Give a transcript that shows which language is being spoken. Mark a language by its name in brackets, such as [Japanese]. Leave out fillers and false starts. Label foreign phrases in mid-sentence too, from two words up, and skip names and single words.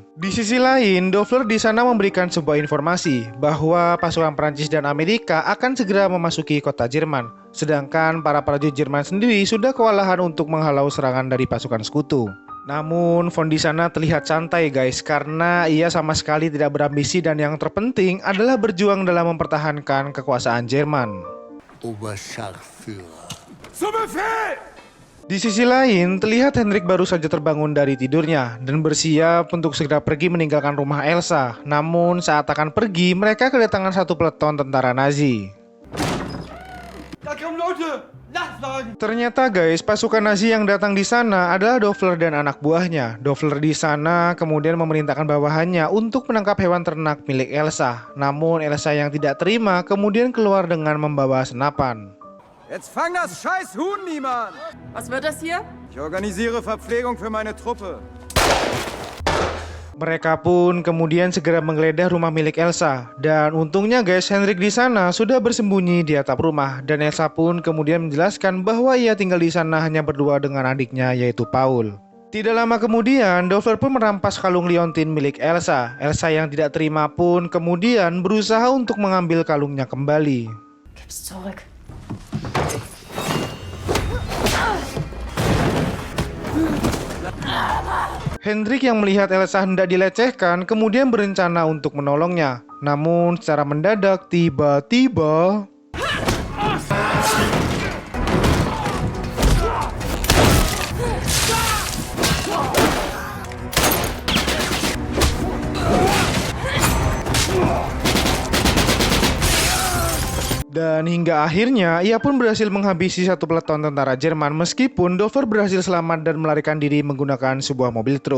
[Indonesian] Di sisi lain, Dofler di sana memberikan sebuah informasi bahwa pasukan Prancis dan Amerika akan segera memasuki kota Jerman. Sedangkan para prajurit Jerman sendiri sudah kewalahan untuk menghalau serangan dari pasukan sekutu. Namun Von di sana terlihat santai guys karena ia sama sekali tidak berambisi dan yang terpenting adalah berjuang dalam mempertahankan kekuasaan Jerman. [German] Oberscharführer. Zum Befehl! [Indonesian] Di sisi lain, terlihat Hendrik baru saja terbangun dari tidurnya dan bersiap untuk segera pergi meninggalkan rumah Elsa. Namun saat akan pergi, mereka kedatangan satu peleton tentara Nazi. Ternyata guys, pasukan Nazi yang datang di sana adalah Dofler dan anak buahnya. Dofler di sana kemudian memerintahkan bawahannya untuk menangkap hewan ternak milik Elsa. Namun Elsa yang tidak terima kemudian keluar dengan membawa senapan. [German] Jetzt fang das scheiß Huhn niemand! Was wird das hier? Ich organisiere Verpflegung für meine Truppe. [Indonesian] Mereka pun kemudian segera menggeledah rumah milik Elsa. Dan untungnya guys, Hendrik di sana sudah bersembunyi di atap rumah. Dan Elsa pun kemudian menjelaskan bahwa ia tinggal di sana hanya berdua dengan adiknya yaitu Paul. Tidak lama kemudian, Dofler pun merampas kalung liontin milik Elsa. Elsa yang tidak terima pun kemudian berusaha untuk mengambil kalungnya kembali. [German] Gib's zurück. [Indonesian] Hendrik yang melihat Elsa hendak dilecehkan kemudian berencana untuk menolongnya. Namun secara mendadak tiba-tiba dan hingga akhirnya ia pun berhasil menghabisi satu peleton tentara Jerman meskipun Dover berhasil selamat dan melarikan diri menggunakan sebuah mobil truk.